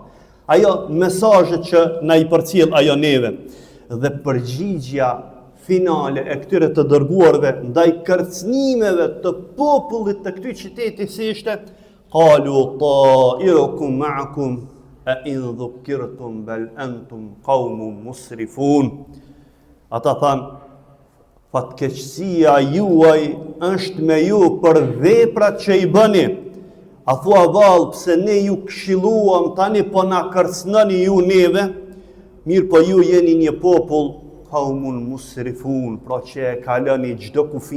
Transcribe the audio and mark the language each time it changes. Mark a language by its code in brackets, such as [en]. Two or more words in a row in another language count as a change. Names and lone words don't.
[sq] Ajo mesazhet që na i përcjell ajo neve. Dhe përgjigjja finale e këtyre të dërguarve ndaj kërcënimeve të popullit të këtij qyteti si ishte [ar] قالوا طائركم معكم أئن ذكرتم بل أنتم قوم مسرفون. [sq] Ata thanë, fatkeqësia juaj është me ju për veprat që i bëni. A thua vallë, pse ne ju këshilluam, tani po na kërcënoni ju neve, mirë po ju jeni një popull [ar] قوم مسرفون, [sq] pra që e kaloni çdo kufi.